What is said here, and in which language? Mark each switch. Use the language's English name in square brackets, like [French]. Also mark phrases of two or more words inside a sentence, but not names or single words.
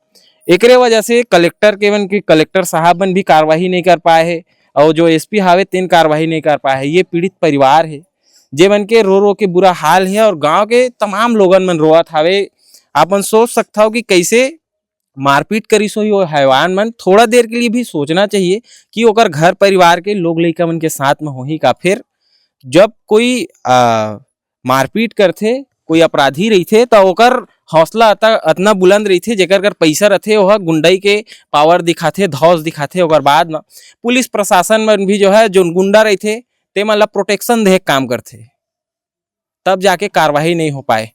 [Chhattisgarhi] एकरे वजह से कलेक्टर के कलेक्टर साहब भी कार्रवाई नहीं कर पाए है और जो एसपी हावे तीन कार्रवाई नहीं कर पाए है। ये पीड़ित परिवार है जे मन के रो के बुरा हाल है और गांव के तमाम लोगन मन रोवत हावे। आपन सोच सकता हो कि कैसे मारपीट करी सो वो हैवान मन। थोड़ा देर के लिए भी सोचना चाहिए कि ओकर घर परिवार के लोग लइका मन के साथ में होही का। फिर जब कोई मारपीट करथे कोई अपराधी रहीथे तो ओकर हौसला अतना बुलंद रहीथे जेकर कर पैसा रहथे वह गुंडाई के पावर दिखाथे धौस दिखाथे। ओकर बाद में पुलिस प्रशासन में भी जो है जो गुंडा रहीथे ते मन ला प्रोटेक्शन दे काम करथे तब जाके कार्रवाई नहीं हो पाए।